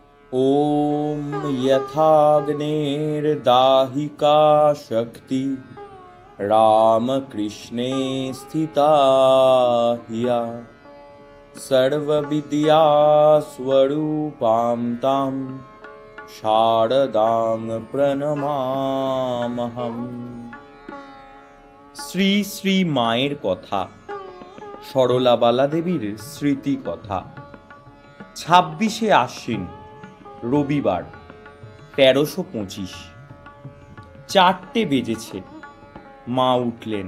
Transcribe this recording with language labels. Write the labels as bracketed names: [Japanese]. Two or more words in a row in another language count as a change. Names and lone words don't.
[Sanskrit] ॐ यथाग्नेर्दाहिका शक्ति रामकृष्णे स्थिता ह्या सर्वविद्यास्वरूपां तां शारदां प्रणमामहम्। [Bangla] শ্রী শ্রী মায়ের কথা, সরলাবালা দেবীর স্মৃতি কথা। 26শে আশ্বিন, রবিবার, 1325। 4টে বেজেছে। মা উঠলেন।